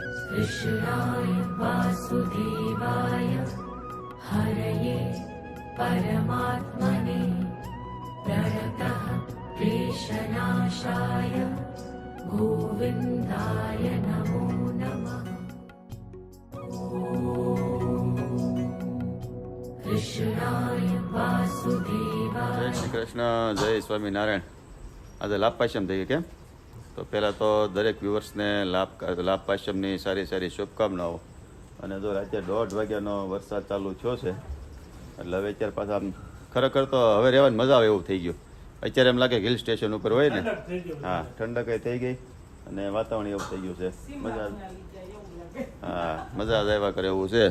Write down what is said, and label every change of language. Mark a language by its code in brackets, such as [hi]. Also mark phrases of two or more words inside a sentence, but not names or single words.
[sa] कृष्णाय वासुदेवाय हरये परमात्मने प्रणतः क्लेशनाशाय गोविन्दाय नमो नमः। कृष्णाय वासुदेवाय। [hi] जय श्री कृष्ण, जय स्वामीनारायण। [gu] આજે લાભ પાશ્યમ થઈ કેમ તો પહેલાં તો દરેક વ્યુઅર્સને લાભ પાશ્યમની સારી સારી શુભકામનાઓ। અને જો રાત્રે 1:30 વાગ્યાનો વરસાદ ચાલુ થયો છે એટલે હવે અત્યારે પાછા આમ ખરેખર તો હવે રહેવાની મજા આવે એવું થઈ ગયું। અત્યારે એમ લાગે [en] hill station [gu] ઉપર હોય ને, હા ઠંડક થઈ ગઈ અને વાતાવરણ એવું થઈ ગયું છે, મજા હા મજા જ આવ્યા કરે એવું છે।